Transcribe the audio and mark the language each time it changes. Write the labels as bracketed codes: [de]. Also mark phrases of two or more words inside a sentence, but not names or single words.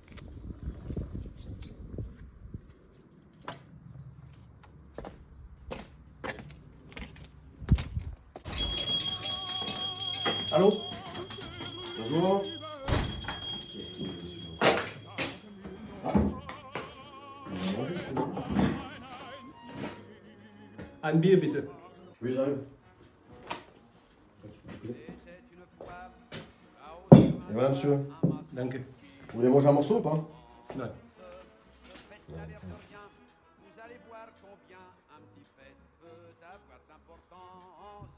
[fr] Allô? Bonjour. Qu'est-ce qu'il veut celui-là? Ah, il va manger celui-là. [de] Ein Bier bitte. [fr] Oui, j'arrive. Et voilà, monsieur. [de] Danke. [fr] Vous voulez manger un morceau ou pas? [de] Nein. [fr] Vous allez voir combien un petit fait peut avoir d'importance.